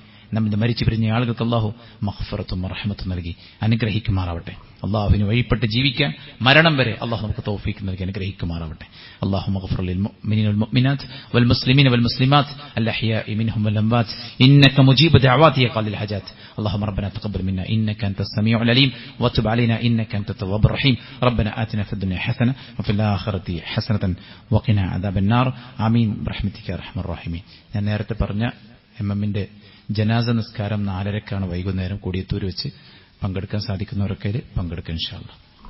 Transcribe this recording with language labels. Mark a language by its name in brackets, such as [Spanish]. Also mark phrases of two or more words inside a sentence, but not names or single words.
[Malayalam] നമ്മുടെ മരിച്ചു പിരിഞ്ഞ ആളുകൾക്ക് അല്ലാഹു മഗ്ഫിറത്തും റഹ്മത്തും നൽകി അനുഗ്രഹിക്കുമാറാവട്ടെ. അല്ലാഹുവിന് വഴിപ്പെട്ട് ജീവിക്കാൻ മരണം വരെ അല്ലാഹു നമുക്ക് തൗഫീഖ് നൽകി അനുഗ്രഹിക്കുമാറാവട്ടെ. [Arabic] اللهم اغفر للمؤمنين والمؤمنات والمسلمين والمسلمات الأحياء منهم والأموات إنك مجيب الدعوات يا قاضي الحاجات. اللهم ربنا تقبل منا إنك أنت السميع العليم وتب علينا إنك أنت التواب الرحيم. ربنا آتنا في الدنيا حسنة وفي الآخرة حسنة وقنا عذاب النار. آمين برحمتك يا أرحم الراحمين. [Malayalam] ഞാൻ നേരത്തെ പറഞ്ഞ എംഎമ്മിന്റെ ജനാസ നിസ്കാരം 4:30 വൈകുന്നേരം കൊടിയത്തൂർ വെച്ച് പങ്കെടുക്കാൻ സാധിക്കുന്നവരൊക്കെ പങ്കെടുക്കുക [Arabic] إن شاء الله.